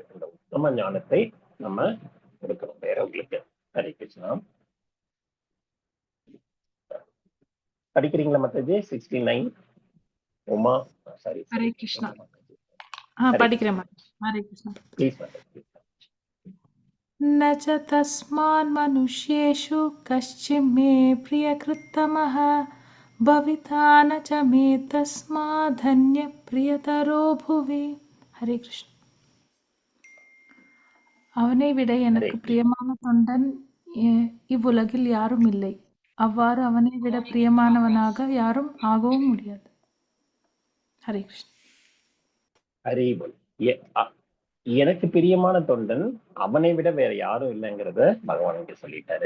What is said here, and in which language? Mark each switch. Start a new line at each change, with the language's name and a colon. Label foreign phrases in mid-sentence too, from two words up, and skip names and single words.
Tamil: இந்த உத்தம ஞானத்தை நம்ம கொடுக்கணும் வேறவங்களுக்கு. ஹரே கிருஷ்ணா. படிக்கிறீங்களா மத்தாஜி? 69 உமா. சாரி. ஹரே கிருஷ்ணா. படிக்கிறேன். ஹரே கிருஷ்ணா. ப்ளீஸ்.
Sanskrit: न च तस्मान् मनुष्येषु कश्चित् मे प्रियकृत्तमः भविता न च मे तस्मादन्य प्रियतरो भुवि.
Tamil: ஹரே கிருஷ்ணா. அவனை விட எனக்கு பிரியமான தொண்டன் இவ்வுலகில் யாரும் இல்லை. அவ்வாறு அவனை விட பிரியமானவனாக யாரும் ஆகவும் முடியாது. ஹரே கிருஷ்ணா. ஹரி போல். எனக்கு பிரியமான தொண்டன் அவனை விட வேற யாரும் இல்லைங்கிறத பகவான் இங்க சொல்லிட்டாரு.